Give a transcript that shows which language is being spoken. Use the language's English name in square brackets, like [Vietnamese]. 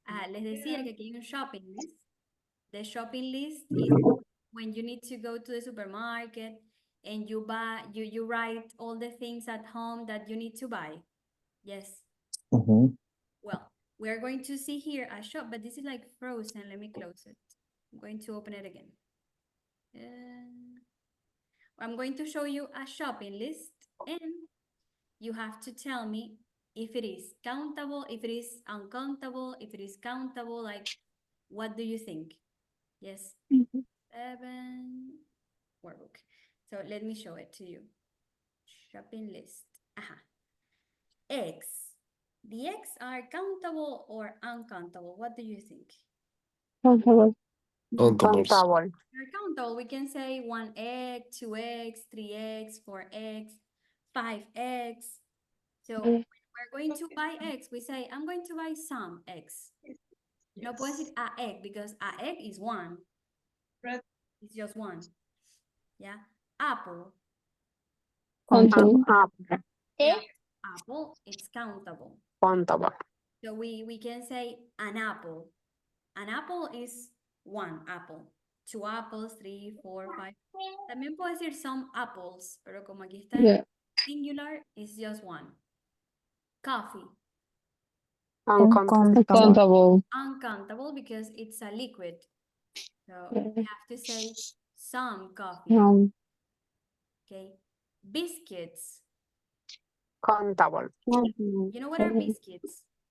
[Spanish] Les decía que aquí hay un shopping list. [English] The shopping list is when you need to go to the supermarket and you write all the things at home that you need to buy. Yes. Well, we're going to see here a shop, but this is like frozen. Let me close it. I'm going to open it again. I'm going to show you a shopping list and you have to tell me if it is countable, if it is uncountable, if it is countable, like what do you think? Yes. 7 workbook. So let me show it to you. Shopping list. Aha. Eggs. The eggs are countable or uncountable? What do you think? Countable. [Spanish] Contables. [English] Countable. They're countable. We can say 1 egg, 2 eggs, 3 eggs, 4 eggs, 5 eggs. So when we're going to buy eggs, we say, I'm going to buy some eggs. [Spanish] No puedo decir [English] a egg because a egg is 1. Red. It's just 1. Yeah. Apple. Countable. Yeah. Apple, it's countable. Countable. So we can say an apple. An apple is 1 apple. 2 apples, 3, 4, 5. [Spanish] También puedo decir [English] some apples, [Spanish] pero como aquí está en singular, [English] it's just 1. Coffee. Uncountable. Countable. Uncountable because it's a liquid. So we have to say some coffee. Okay. Biscuits. Countable. You know what are biscuits?